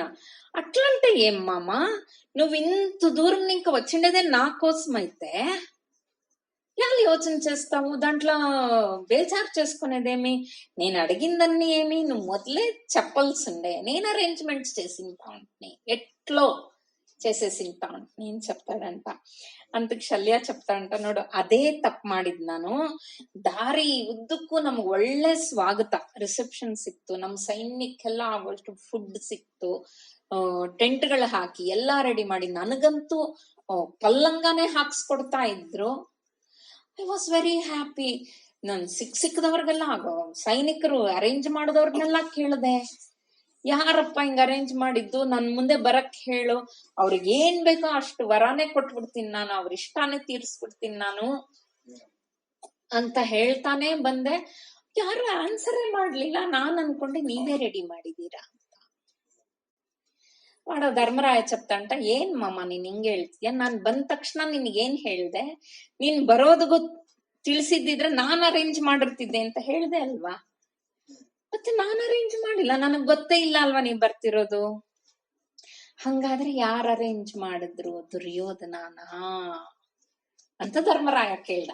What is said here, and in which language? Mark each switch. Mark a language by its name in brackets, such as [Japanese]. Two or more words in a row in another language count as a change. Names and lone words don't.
[Telugu] అట్లంటే ఏం మామా, నువ్వు ఇంత దూరం ఇంకా వచ్చిండేదే నా కోసం అయితే ఎలా యోచన చేస్తావు, దాంట్లో బేజారు చేసుకునేదేమి, నేను అడిగిందన్నీ ఏమి నువ్వు మొదలే చెప్పాల్సిండే, నేను అరేంజ్మెంట్స్ చేసింటా ఉంటుని, ఎట్లో చేసేసింటా ఉంటుని అని చెప్తాడంట. [Kannada] అందుకు ಶಲ್ಯ చెప్ತಾడంట, ನೋಡು ಅದೇ ತಪ್ಪು ಮಾಡಿದ್ ನಾನು, ದಾರಿ ಉದ್ದಕ್ಕೂ ನಮ್ಗೆ ಒಳ್ಳೆ ಸ್ವಾಗತ ರಿಸೆಪ್ಷನ್ ಸಿಕ್ತು, ನಮ್ ಸೈನ್ಯಕ್ಕೆಲ್ಲ ಆಗೋಷ್ಟು ಫುಡ್ ಸಿಕ್ತು, ಟೆಂಟ್ಗಳು ಹಾಕಿ ಎಲ್ಲಾ ರೆಡಿ ಮಾಡಿ ನನಗಂತೂ ಪಲ್ಲಂಗಾನೆ ಹಾಕ್ಸ್ಕೊಡ್ತಾ ಇದ್ರು. [English] I was very happy. [Kannada] ನನ್ ಸಿಕ್ಕದವ್ರಿಗೆಲ್ಲ ಸೈನಿಕರು ಅರೇಂಜ್ ಮಾಡಿದವ್ರನ್ನೆಲ್ಲ ಕೇಳಿದೆ, ಯಾರಪ್ಪ ಹಿಂಗ ಅರೇಂಜ್ ಮಾಡಿದ್ದು, ನನ್ ಮುಂದೆ ಬರಕ್ ಹೇಳು, ಅವ್ರಿಗೆ ಏನ್ ಬೇಕೋ ಅಷ್ಟು ವರಾನೇ ಕೊಟ್ಬಿಡ್ತೀನಿ ನಾನು, ಅವ್ರ ಇಷ್ಟಾನೇ ತೀರ್ಸ್ಬಿಡ್ತೀನಿ ನಾನು ಅಂತ ಹೇಳ್ತಾನೆ ಬಂದೆ. ಯಾರು ಆನ್ಸರೇ ಮಾಡ್ಲಿಲ್ಲ. ನಾನ್ ಅನ್ಕೊಂಡೆ ನೀವೇ ರೆಡಿ ಮಾಡಿದೀರಾ ಅಂತ. [Telugu] వాడు ధర్మరాయ చెప్తాంట, [Kannada] ಏನ್ ಮಾಮ ನೀನ್ ಹಿಂಗೆ ಹೇಳ್ತೀಯ, ನಾನ್ ಬಂದ ತಕ್ಷಣ ನಿನ್ಗೇನ್ ಹೇಳ್ದೆ, ನೀನ್ ಬರೋದು ತಿಳಿಸಿದ್ದಿದ್ರೆ ನಾನ್ ಅರೇಂಜ್ ಮಾಡಿರ್ತಿದ್ದೆ ಅಂತ ಹೇಳ್ದೆ ಅಲ್ವಾ, ಮತ್ತೆ ನಾನ್ ಅರೇಂಜ್ ಮಾಡಿಲ್ಲ, ನನಗ್ ಗೊತ್ತೇ ಇಲ್ಲ ಅಲ್ವಾ ನೀವ್ ಬರ್ತಿರೋದು. ಹಂಗಾದ್ರೆ ಯಾರು ಅರೇಂಜ್ ಮಾಡಿದ್ರು, ದುರ್ಯೋಧನನ ಅಂತ ಧರ್ಮರಾಯ ಕೇಳ್ದ.